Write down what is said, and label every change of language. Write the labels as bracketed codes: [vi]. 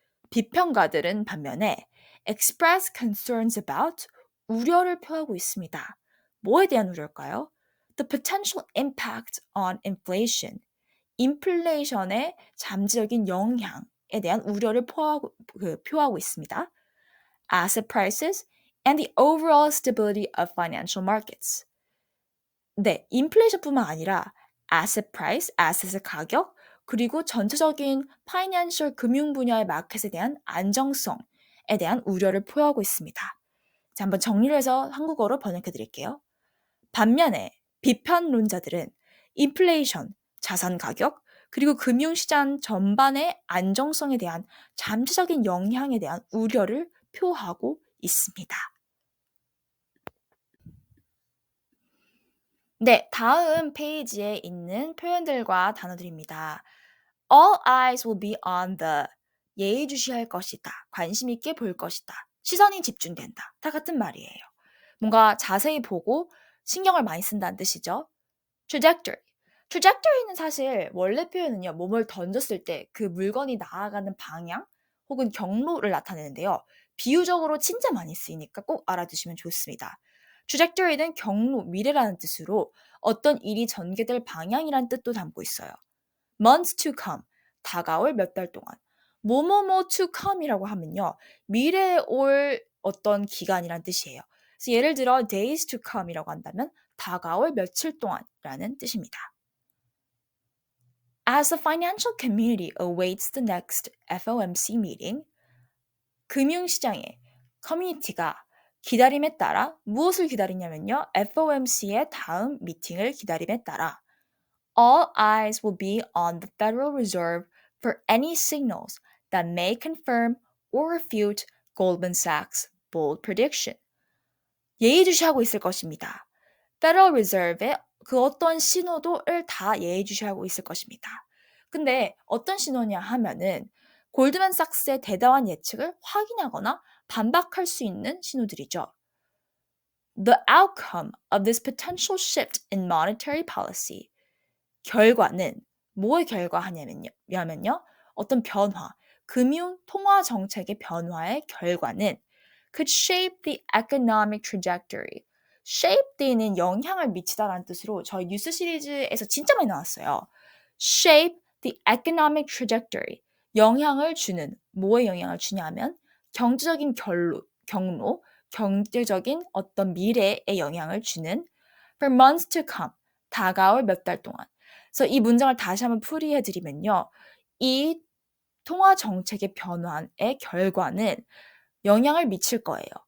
[ko] 비평가들은 반면에 [en] express concerns about [ko] 우려를 표하고 있습니다. 뭐에 대한 우려일까요? [en] The potential impact on inflation. [ko] 인플레이션의 잠재적인 영향에 대한 우려를 표하고 있습니다. [en] Asset prices and the overall stability of financial markets. [ko] 네, 인플레이션뿐만 아니라 asset price, asset의 가격, 그리고 전체적인 파이낸셜 금융 분야의 마켓에 대한 안정성에 대한 우려를 표하고 있습니다. 자, 한번 정리를 해서 한국어로 번역해 드릴게요. 반면에 비판론자들은 인플레이션, 자산 가격, 그리고 금융시장 전반의 안정성에 대한 잠재적인 영향에 대한 우려를 표하고 있습니다. 네, 다음 페이지에 있는 표현들과 단어들입니다. [en] All eyes will be on the [ko] 예의주시할 것이다. 관심 있게 볼 것이다. 시선이 집중된다. 다 같은 말이에요. 뭔가 자세히 보고 신경을 많이 쓴다는 뜻이죠. trajectory. trajectory는 사실 원래 표현은요. 몸을 던졌을 때 그 물건이 나아가는 방향 혹은 경로를 나타내는데요. 비유적으로 진짜 많이 쓰이니까 꼭 알아두시면 좋습니다. trajectory는 경로, 미래라는 뜻으로 어떤 일이 전개될 방향이란 뜻도 담고 있어요. [en] months to come, [ko] 다가올 몇 달 동안. 뭐뭐뭐 to come이라고 하면요. 미래에 올 어떤 기간이란 뜻이에요. 그래서 예를 들어 [en] days to come [ko] 이라고 한다면 다가올 며칠 동안이라는 뜻입니다. [en] As the financial community awaits the next FOMC meeting, [ko] 금융시장의 커뮤니티가 기다림에 따라 무엇을 기다리냐면요. FOMC의 다음 미팅을 기다림에 따라 [en] all eyes will be on the Federal Reserve for any signals that may confirm or refute Goldman Sachs' bold prediction. [ko] 예의주시하고 있을 것입니다. Federal Reserve의 그 어떤 신호도를 다 예의주시하고 있을 것입니다. 근데 어떤 신호냐 하면은 골드만삭스의 대담한 예측을 확인하거나 반박할 수 있는 신호들이죠. [en] The outcome of this potential shift in monetary policy. [ko] 결과는 뭐의 결과하냐면요. 어떤 변화, 금융 통화 정책의 변화의 결과는 [en] could shape the economic trajectory. [ko] shape the는 영향을 미치다라는 뜻으로 저희 뉴스 시리즈에서 진짜 많이 나왔어요. [en] shape the economic trajectory. [ko] 영향을 주는, 뭐에 영향을 주냐면 경제적인 경로, 경제적인 어떤 미래에 영향을 주는 [en] for months to come. [ko] 다가올 몇 달 동안. 그래서 이 문장을 다시 한번 풀이해 드리면요. 이 통화 정책의 변화의 결과는 영향을 미칠 거예요.